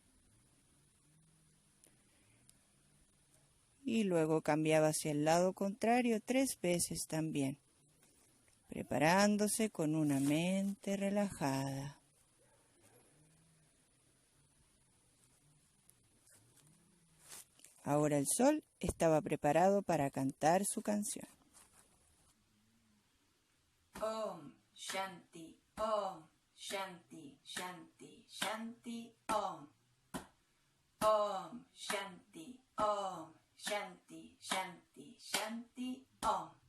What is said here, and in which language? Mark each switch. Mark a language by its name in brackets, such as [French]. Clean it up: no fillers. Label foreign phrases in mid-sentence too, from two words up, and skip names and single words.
[Spanish] Y luego cambiaba hacia el lado contrario 3 veces también, preparándose con una mente relajada. Ahora el sol estaba preparado para cantar su canción. [Sanskrit] Om Shanti, Om Shanti, Shanti, Shanti, Om. Om Shanti, Om Shanti, Shanti, Shanti, Om.